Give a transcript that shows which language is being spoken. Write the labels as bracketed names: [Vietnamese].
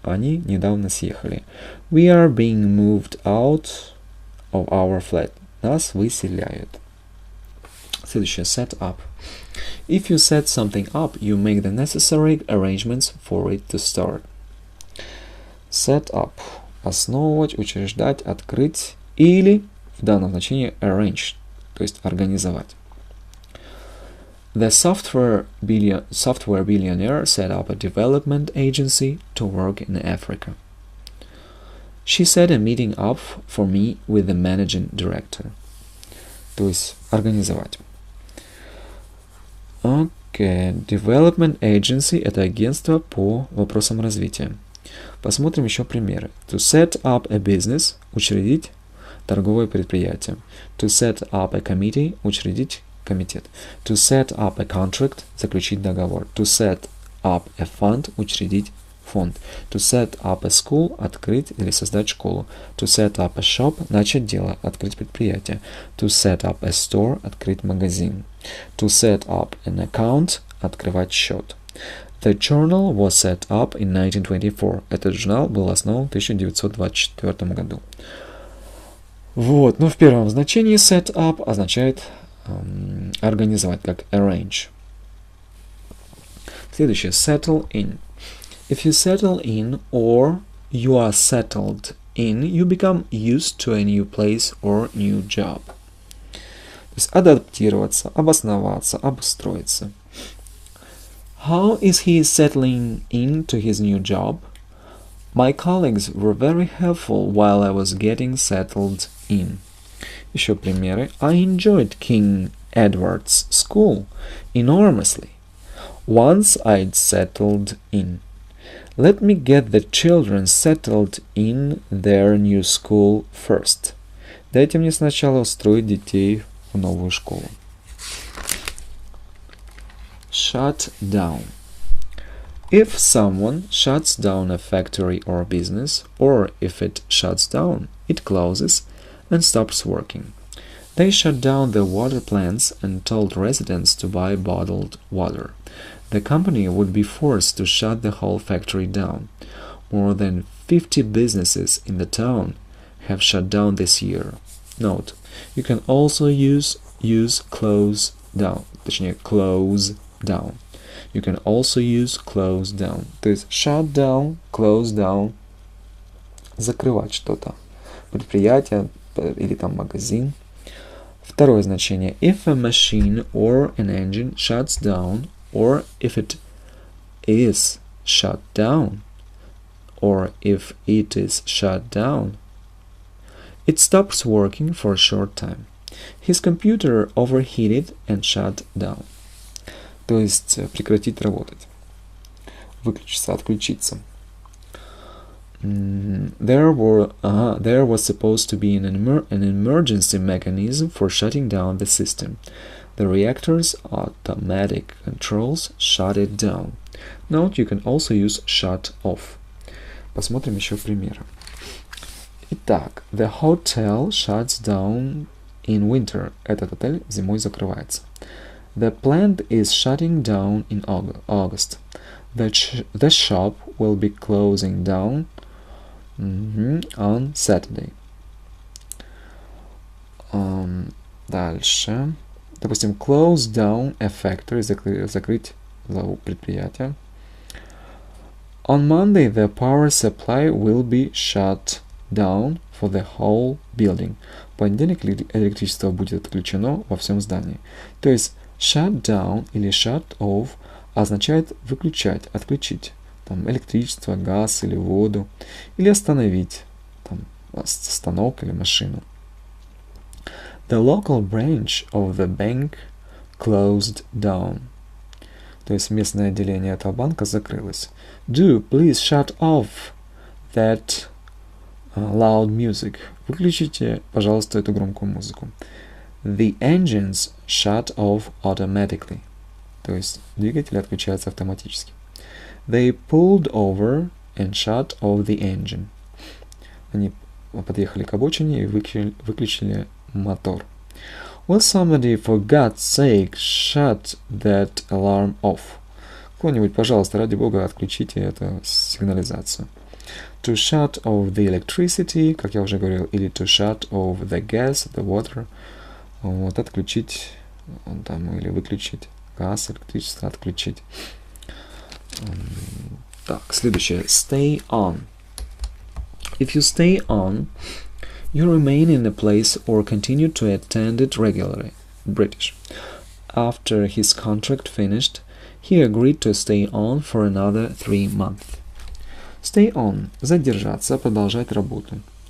[Russian] Они недавно съехали. [English] We are being moved out of our flat. [Russian] Нас выселяют. Следующее. [English] Set up. If you set something up, you make the necessary arrangements for it to start. Set up. [Russian] Основывать, учреждать, открыть или, в данном значении, arrange, то есть организовать. [English] The software billionaire set up a development agency to work in Africa. She set a meeting up for me with the managing director. [Russian] То есть организовать. [English] Okay. Development agency [Russian] – это агентство по вопросам развития. Посмотрим еще примеры. [English] To set up a business – [Russian] учредить торговое предприятие. [English] To set up a committee – [Russian] учредить комитет. [English] To set up a contract – [Russian] заключить договор. [English] To set up a fund – [Russian] учредить фонд. [English] To set up a school – [Russian] открыть или создать школу. [English] To set up a shop – [Russian] начать дело, открыть предприятие. [English] To set up a store – [Russian] открыть магазин. [English] To set up an account – [Russian] открывать счет. [English] The journal was set up in 1924. [Russian] Этот журнал был основан в 1924 году. Вот, но в первом значении set up означает организовать, как arrange. Следующее, [English] settle in. If you settle in or you are settled in, you become used to a new place or new job. [Russian] То есть адаптироваться, обосноваться, обустроиться. [English] How is he settling into his new job? My colleagues were very helpful while I was getting settled in. [Russian] Еще примеры. [English] I enjoyed King Edward's School enormously. Once I'd settled in. Let me get the children settled in their new school first. [Russian] Дайте мне сначала устроить детей в новую школу. [English] Shut down. If someone shuts down a factory or business, or if it shuts down, it closes and stops working. They shut down the water plants and told residents to buy bottled water. The company would be forced to shut the whole factory down. More than 50 businesses in the town have shut down this year. Note, you can also use close down, [Russian] точнее [English] close down. You can also use close down. [Russian] То есть [English] shut down, close down, [Russian] закрывать что-то. Предприятие или там магазин. Второе значение. [English] If a machine or an engine shuts down, or if it is shut down, or if it is shut down, it stops working for a short time. His computer overheated and shut down. [Russian] То есть прекратить работать. Выключиться, отключиться. [English] There was supposed to be an emergency mechanism for shutting down the system. The reactor's automatic controls shut it down. Note, you can also use shut off. [Russian] Посмотрим еще примеры. Итак, [English] the hotel shuts down in winter. [Russian] Этот отель зимой закрывается. [English] The plant is shutting down in August. The shop will be closing down on Saturday. [Russian] Дальше. Допустим, [English] close down a factory, [Russian] закрыть предприятие. [English] On Monday, the power supply will be shut down for the whole building. [Russian] В понедельник электричество будет отключено во всем здании. То есть shut down или shut off означает выключать, отключить. Там электричество, газ или воду. Или остановить. Там станок или машину. [English] The local branch of the bank closed down. [Russian] То есть местное отделение этого банка закрылось. [English] Do please shut off that loud music. [Russian] Выключите, пожалуйста, эту громкую музыку. [English] The engines shut off automatically. [Russian] То есть двигатель отключается автоматически. [English] They pulled over and shut off the engine. [Russian] Они подъехали к обочине и выключили мотор. [English] Will somebody, for God's sake, shut that alarm off? [Russian] Кто-нибудь, пожалуйста, ради бога, отключите эту сигнализацию. [English] To shut off the electricity, [Russian] как я уже говорил, или [English] to shut off the gas, the water. [Russian] Вот, отключить, там, или выключить газ, электричество, отключить. Так, следующее. Stay on. [English] If you stay on, you remain in a place or continue to attend it regularly. British. After his contract finished, he agreed to stay on for another 3 months. Stay on. [Russian] Задержаться, продолжать работу.